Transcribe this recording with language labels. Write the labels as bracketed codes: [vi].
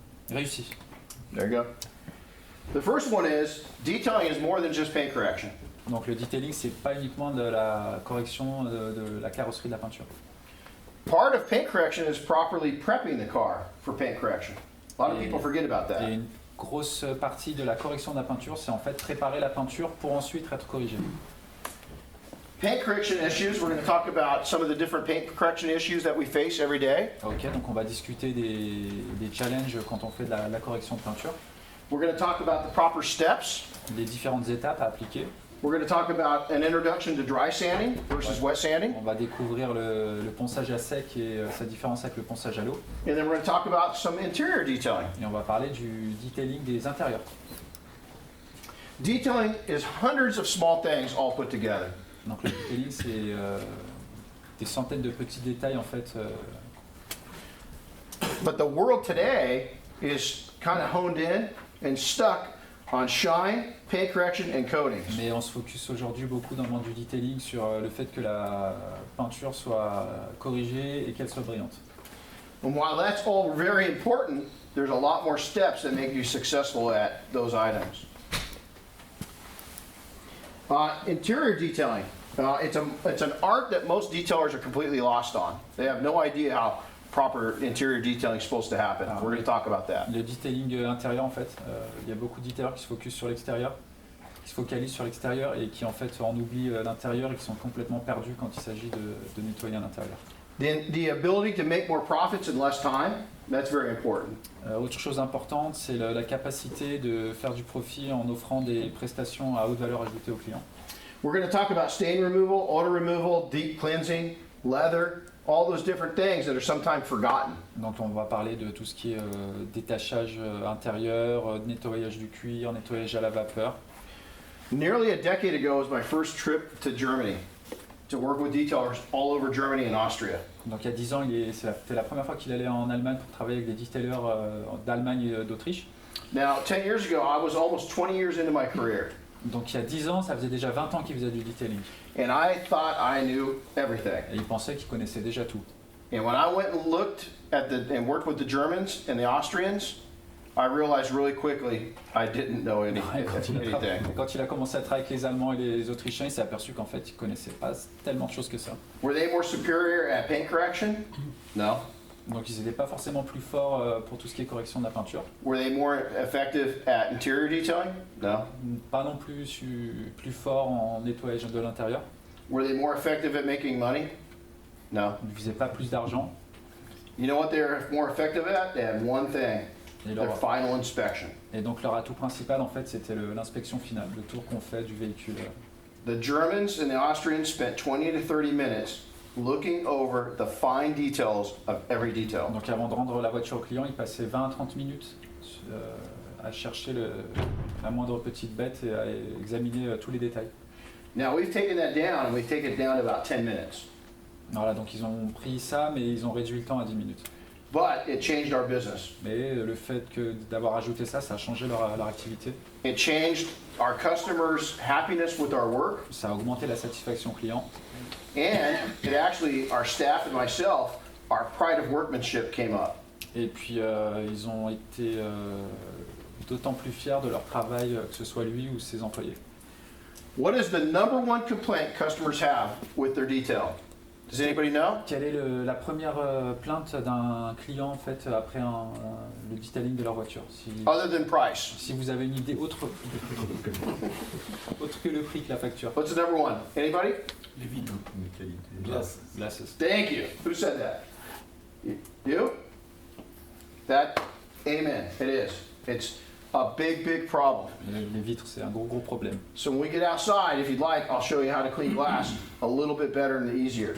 [fr] Réussie. [en] There you go. The first one is detailing is more than just paint correction. [fr] Donc le detailing, c'est pas uniquement de la correction de la carrosserie de la peinture. [en] Part of paint correction is properly prepping the car for paint correction. A lot of [fr] Et- [en] people forget about [fr] Et [en] that. [fr] une grosse partie de la correction de la peinture, c'est en fait préparer la peinture pour ensuite être corrigée. [en] Paint correction issues, we're going to talk about some of the different paint correction issues that we face every day. [fr] Ok, donc on va discuter des challenges quand on fait de la correction de peinture, [en] We're going to talk about the proper steps. [fr] des différentes étapes à appliquer. [en] We're going to talk about an introduction to dry sanding versus wet sanding. [fr] On va découvrir le ponçage à sec et sa différence avec le ponçage à l'eau. [en] And then we're going to talk about some interior detailing. [fr] Et on va parler du detailing des intérieurs. [en] Detailing is hundreds of small things all put together. [fr] Donc le detailing, c'est des centaines de petits détails en fait. [en] But the world today is kind of honed in and stuck on shine, paint correction, and coatings. [fr] Mais on se focus aujourd'hui beaucoup dans le monde du detailing sur le fait que la peinture soit corrigée et qu'elle soit brillante. [en] And while that's all very important, there's a lot more steps that make you successful at those items. Interior detailing. It's an art that most detailers are completely lost on. They have no idea how proper interior detailing is supposed to happen. We're going to talk about that. [fr] Le detailing intérieur, en fait, il y a beaucoup de detailers qui se focusent sur l'extérieur, qui se focalisent sur l'extérieur et qui en fait en oublient l'intérieur et qui sont complètement perdus quand il s'agit de nettoyer un intérieur. [en] The ability to make more profits in less time, that's very important. [fr] Autre chose importante, c'est la capacité de faire du profit en offrant des prestations à haute valeur ajoutée aux clients. [en] We're going to talk about stain removal, auto removal, deep cleansing, leather, all those different things that are sometimes forgotten. [fr] Donc on va parler de tout ce qui est détachage intérieur, nettoyage du cuir, nettoyage à la vapeur. [en] Nearly a decade ago was my first trip to Germany to work with detailers all over Germany and Austria. [fr] Donc il y a 10 ans, c'était la première fois qu'il allait en Allemagne pour travailler avec des detailers d'Allemagne et d'Autriche. [en] Now, 10 years ago, I was almost 20 years into my career, [fr] Donc il y a 10 ans, ça faisait déjà 20 ans qu'il faisait du detailing. [en] and I thought I knew everything. [fr] Et il pensait qu'il connaissait déjà tout. [en] And when I went and looked at and worked with the Germans and the Austrians, I realized really quickly I didn't know [fr] Et [en] anything. [fr] quand il a commencé à travailler avec les Allemands et les Autrichiens, il s'est aperçu qu'en fait, il connaissait pas tellement de choses que ça. [en] Were they more superior at paint correction? No. [fr] Donc ils n'étaient pas forcément plus forts pour tout ce qui est correction de la peinture. [en] Were they more effective at interior detailing? No. [fr] Pas non plus plus forts en nettoyage de l'intérieur. [en] Were they more effective at making money? No. [fr] Ils ne faisaient pas plus d'argent. [en] You know what they're more effective at? They had one thing, [fr] Et, [en] their final inspection. [fr] et donc leur atout principal, en fait, c'était l'inspection finale, le tour qu'on fait du véhicule. [en] The Germans and the Austrians spent 20 to 30 minutes looking over the fine details of every detail. [fr] Donc avant de rendre la voiture au client, ils passaient 20 à 30 minutes à chercher la moindre petite bête et à examiner tous les détails. [en] Now we've taken that down and we've taken it down to about 10 minutes. [fr] Voilà, donc ils ont pris ça, mais ils ont réduit le temps à 10 minutes. [en] But it changed our business. [fr] Mais le fait d'avoir ajouté ça, ça a changé leur activité. [en] It changed our customers' happiness with our work, [fr] Ça a augmenté la satisfaction client. [en] and it actually, our staff and myself, our pride of workmanship came up. [fr] Et puis ils ont été d'autant plus fiers de leur travail, que ce soit lui ou ses employés. [en] What is the number one complaint customers have with their detail? Does anybody know? [fr] Quelle est la première plainte d'un client en fait après le detailing de leur voiture? [en] Other than price. [fr] Si vous avez une idée autre que le prix que la facture. [en] What's the number one? Anybody? [fr] Les vitres de qualité. [en] Glasses. Thank you. Who said that? You? That, amen, it is. It's a big, big problem. [fr] Les vitres, c'est un gros problème. [en] So when we get outside, if you'd like, I'll show you how to clean glass a little bit better and easier.